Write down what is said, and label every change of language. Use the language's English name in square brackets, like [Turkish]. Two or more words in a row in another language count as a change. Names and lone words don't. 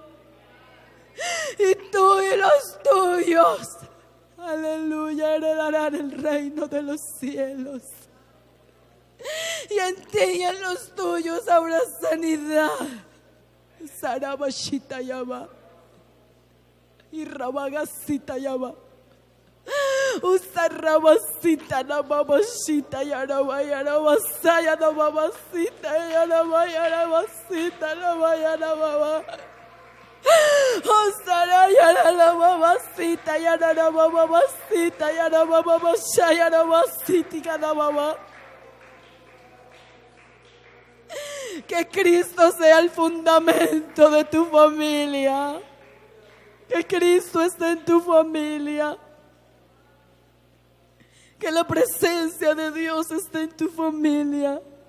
[Spanish] Y tú y los tuyos, aleluya, heredarán el reino de los cielos. Y en ti y en los tuyos habrá sanidad. Sarabashita yaba. Y rabagasita yaba. Usarabasita namamashita yarabaya nabasaya namamasita yarabaya nabasita namaya namama. Osaraya namamacita yanamamacita yanamamashaya namasita namama. Que Cristo sea el fundamento de tu familia. Que Cristo esté en tu familia. Que la presencia de Dios esté en tu familia.